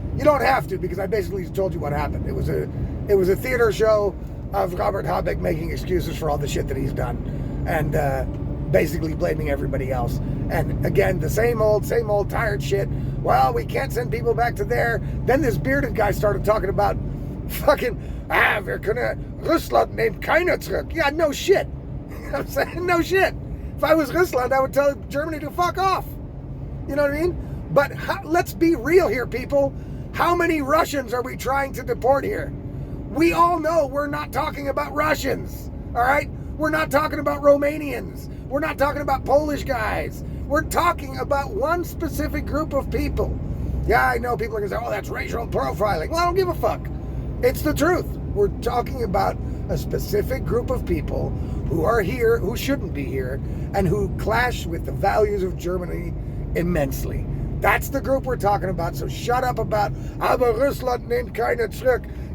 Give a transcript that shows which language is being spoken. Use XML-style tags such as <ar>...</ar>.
<en>You don't have to, because I basically told you what happened. It was a theater show of Robert Habeck making excuses for all the shit that he's done, and basically blaming everybody else. And again, the same old tired shit. Well, we can't send people back to there. Then this bearded guy started talking about fucking,</en> <de>wir können, Russland nimmt keiner zurück.</de> <en>Yeah, no shit. I'm saying, no shit. If I was Russland, I would tell Germany to fuck off. You know what I mean? But let's be real here, people. How many Russians are we trying to deport here? We all know we're not talking about Russians, all right? We're not talking about Romanians. We're not talking about Polish guys. We're talking about one specific group of people. Yeah, I know people are going to say, oh, that's racial profiling. Well, I don't give a fuck. It's the truth. We're talking about a specific group of people who are here, who shouldn't be here, and who clash with the values of Germany immensely. That's the group we're talking about. So shut up about,</en> <de>aber Russland nimmt keine zurück.</de>